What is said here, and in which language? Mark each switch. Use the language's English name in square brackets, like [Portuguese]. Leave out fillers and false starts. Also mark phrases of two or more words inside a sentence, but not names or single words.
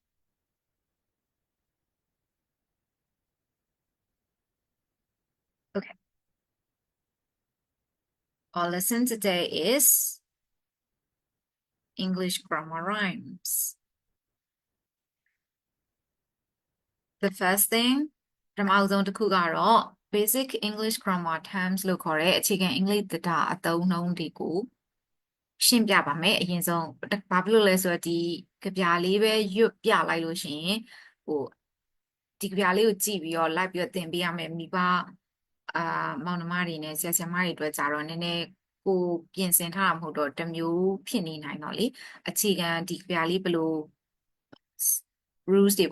[English] Okay. Our lesson today is English grammar rhymes. The first thing [Burmese] ပထမဆုံးတစ်ခုကတော့ [English] basic English grammar terms [Burmese] လို့ခေါ်တဲ့အခြေခံအင်္ဂလိပ်သဒ္ဒါအသုံးအနှု န်းတွေကိုရှင်းပြပါမယ်အရင်ဆုံးဘာဖြစ်လို့လဲဆိုတော့ဒီကြပြလေးပဲရွတ်ပြလိုက်လို့ရှိရင်ဒီကြပြလေးကိုကြည့်ပြီးတော့လိုက်ပြီးတော့သင်ပေးရမယ်မိဘမောင်နှမတွေနဲ့ဆရာဆရာမတွေအတွက်ကြတော့နည်းနည်းကိုပြင်ဆင်ထားတာမဟုတ်တော့တစ်မျိုးဖြစ်နေနိုင်တော့လေအခြေခံဒီကြပြလေးဘယ်လို rules တွေ